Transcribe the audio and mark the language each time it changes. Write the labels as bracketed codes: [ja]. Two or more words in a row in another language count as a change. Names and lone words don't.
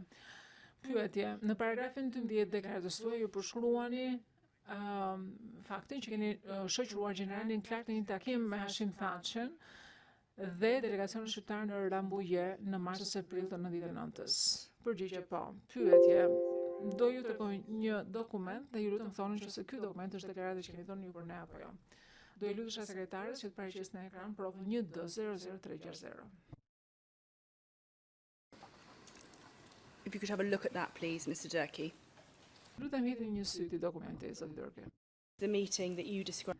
[sq] Pyetje, në paragrafin 12 deklaratës tuaj ju përshkruani faktin që keni shoqëruar gjeneralin Clark në një takim me Hashim Thaçin dhe delegacionin shqiptar në Rambuje në marsës e prill të 99-s. Përgjigje po. Pyetje, do ju tregoj një dokument dhe ju lutem thoni nëse ky dokument është deklarata që keni dhënë ju për ne apo jo. Do i lutesha sekretares që të paraqes në ekran provën 1D00360. [en] If you could have a look at that, please, Mr. Durkee. [sq] Lutem hidhni një sy ti dokumenti, zoti Durkee. [en] The meeting that you described.